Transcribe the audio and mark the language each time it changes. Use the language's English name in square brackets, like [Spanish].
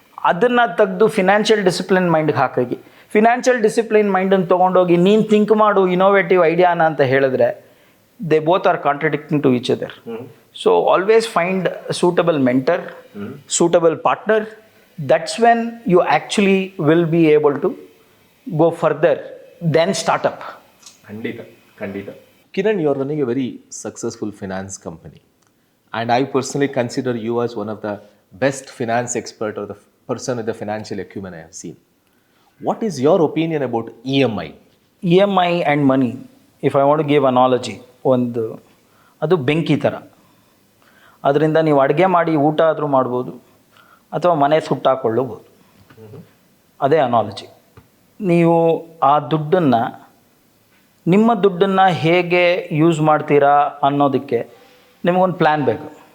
[Kannada] ಅದನ್ನು ತೆಗೆದು financial discipline ಮೈಂಡ್ಗೆ ಹಾಕಿ, financial discipline ಮೈಂಡನ್ನು ತೊಗೊಂಡೋಗಿ ನೀನು ಥಿಂಕ್ ಮಾಡು ಇನೋವೇಟಿವ್ ಐಡಿಯಾನ ಅಂತ ಹೇಳಿದ್ರೆ, [English] They both are contradicting to each other. So always find suitable mentor, suitable partner. That's when you actually will be able to go further than startup. [Kannada] Kandita. [English] Kiran, you are running a very successful finance company, and I personally consider you as one of the best finance expert or the person with the financial acumen I have seen. What is your opinion about EMI? EMI and money, if I want to give analogy, [Kannada] ಅದು ಬೆಂಕಿ ಥರ. ಅದರಿಂದ ನೀವು ಅಡುಗೆ ಮಾಡಿ ಊಟ ಆದರೂ ಮಾಡ್ಬೋದು, ಅಥವಾ ಮನೆ ಸುಟ್ಟಾಕೊಳ್ಳಬಹುದು. ಅದೇ ಅನಾಲಜಿ. ನೀವು ಆ ದುಡ್ಡನ್ನು, ನಿಮ್ಮ ದುಡ್ಡನ್ನು ಹೇಗೆ ಯೂಸ್ ಮಾಡ್ತೀರಾ ಅನ್ನೋದಕ್ಕೆ ನಿಮಗೊಂದು ಪ್ಲ್ಯಾನ್ ಬೇಕು.